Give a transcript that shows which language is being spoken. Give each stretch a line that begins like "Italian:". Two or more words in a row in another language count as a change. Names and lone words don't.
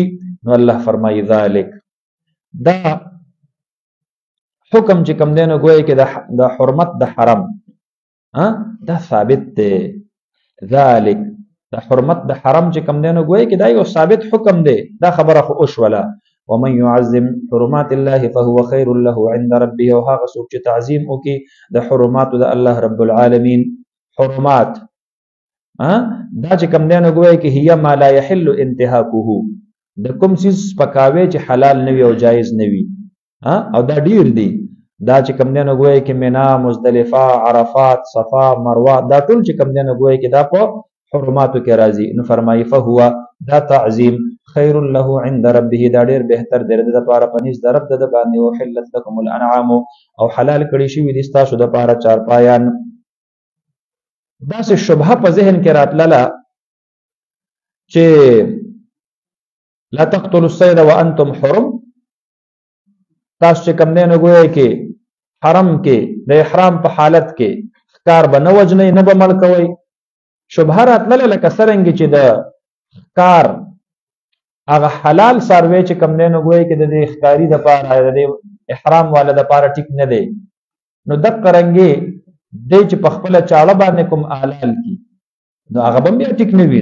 Pashto: نو الله فرمایي ذلک، دا حکم چې کوم دی نو ګویا کې د حرمت د حرم دا ثابت دی. ذلک د حرمت د حرم چې کوم دی نو ګویا کې دا یو ثابت حکم دی، دا خبره خو وشوله.
Arabic: ومن يعظم حرمات الله فهو خير له عند ربه،
Pashto: او هغه څوک چې تعظیم وکړي د حرماتو د الله
Arabic: رب العالمین.
Pashto: حرمات دا چې کوم دی نو ګویا کې
Arabic: هي ما لا يحل انتهاكه،
Pashto: د کوم څیز سپکاوی چې حلال نه وي او جایز نه وي، او دا ډیر دی. دا چې کوم دی نو ګویا کې منا، مزدلفه، عرفات، صفا، مروه، دا ټول چې کوم دی نو ګویا کې دا په حرماتو کې راځي. نو فرمایي فهو، دا تعظیم
Arabic: خیر له عند ربه،
Pashto: دا ډیر بهتر دی د لپاره پنځ د رب د باندې.
Arabic: وحلت لكم الانعام،
Pashto: او حلال کړي شوي دي ستاسو د لپاره چارپایان. داسې شبهه په ذهن کې راتلله چې
Arabic: لا تقتلوا الصید وانتم حرم،
Pashto: تاسو چې کوم دی نو ګویا کې حرم کې د احرام په حالت کې ښکار به نه وژنئ، نه به مړ کوئ. شبهه راتلله لکه څرنګې چې د ښکار هغه حلال څاروی چې کوم دی نو ګویا کې د دې ښکاري دپاره د دې احرام والا دپاره ټیک نه دی، نو دقه رنګې دی چې په خپله چاړه باندې کوم حلال کی نو هغه به بیا ټیک نه وي.